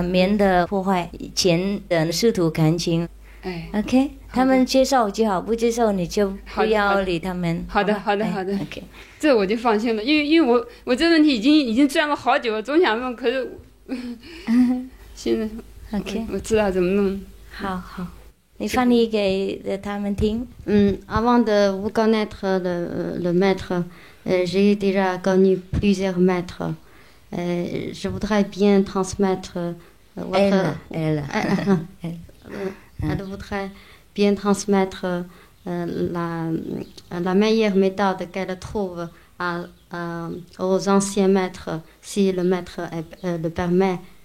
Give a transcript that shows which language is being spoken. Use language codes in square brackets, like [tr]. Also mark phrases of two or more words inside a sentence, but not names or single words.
[zh] 免得破坏以前的师徒感情。OK， 他们接受就好，不接受你就不要理他们。好的。OK， 这我就放心了，因为我这问题已经钻了好久了，总想问，可是现在 OK， 我知道怎么弄。好，你翻译给他们听。 [fr] Avant de vous connaître le maître, j'ai déjà connu plusieurs maîtres. Je voudrais bien transmettre votre. Elle voudrait bien transmettre la meilleure méthode qu'elle trouve aux anciens maîtres, si le maître le permet.